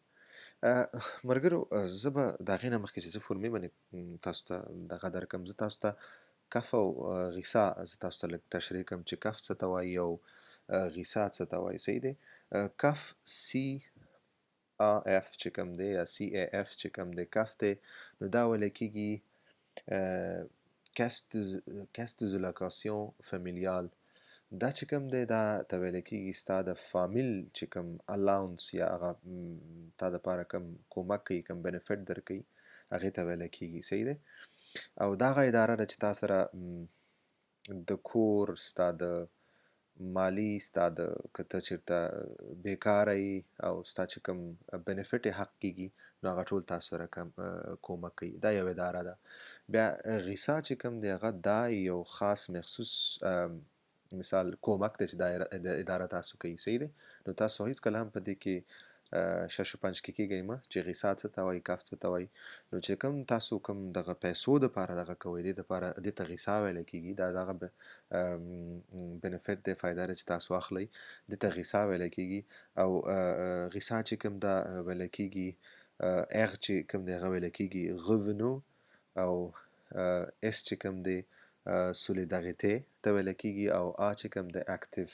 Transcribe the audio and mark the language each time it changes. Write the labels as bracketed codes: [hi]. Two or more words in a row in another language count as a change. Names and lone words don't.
[ps] ملګرو، زه به د هغې نه مخکې چې زه فورمې باندې تاسو ته دغه درکړم، زه تاسو ته کف او غیسا زه تاسو ته لږ تشریح کړم چې کف څه ته وایي او غیسا څه ته وایي. صحیح دی. کف CAF چې کوم دی یا CAF چې کوم دی کف دی، نو دا ویلی کېږي [fr] castes de location familiale. [ps] دا چې کوم دی دا ته ویلی کېږي ستا د فامیل چې کوم الاونس یا هغه تا دپاره کوم کومک کوي، کوم بینیفټ درکوي، هغې ته ویلی کېږي. صحیح دی. او دا هغه اداره ده چې تا سره د کور ستا د مالی ستا د که ته چېرته بېکاره یې او ستا چې کوم بینیفټ یې حق کېږي، نو هغه ټول تاسو سره کومک کوي. دا یو اداره ده. بیا غیسا چې کوم دی هغه دا یو خاص مخصوص مثال کومک دی چې دا اداره تاسو کوي. صحیح دی. نو تاسو هیڅکله هم په دې کې شش و پنج کې کېږئ مه چې غیسا څه ته وایي، کف څه ته وایي. نو چې کوم تاسو کوم دغه پیسو دپاره دغه کوئ، دې دپاره دې ته غیسا ویلی کېږي. دا دغه بینیفټ دی، فایده ده چې تاسو اخلئ، دې ته غیسا ویلی کېږي. او غیسا چې کوم دا ویلی کېږي اغ چې کوم دی هغه ویلی کېږي غونو، او اس چې کوم دی سولیداریته ته ویلی کېږي، او آ چې کوم دی اکتیو.